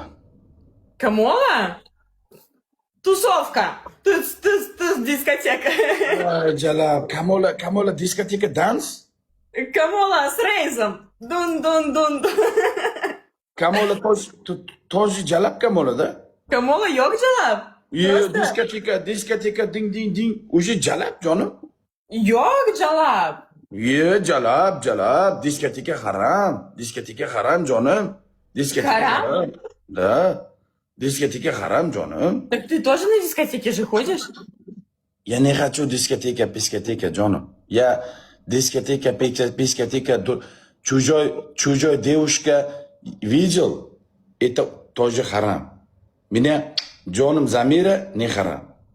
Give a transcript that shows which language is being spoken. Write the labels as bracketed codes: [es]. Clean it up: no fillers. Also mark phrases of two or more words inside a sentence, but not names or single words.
[ru] Камола? Тусовка. Дискотека. Джалаб, Камола, дискотека, данс? Камола с рейзом. Дун. Камола тоже Джалаб Камола, да? Камола yok джалап? Дискотека, динг. Уже Джалаб, Джоном? Yok джалап. Джалаб, дискотека харам, Джоном. Харам? Да, дискотека харам, Джоном. Так ты тоже на дискотеке же ходишь? Я не хочу дискотека, Джоном. Я дискотека, чужой девушка видел, это тоже харам. Меня, Джоном Замира, не харам.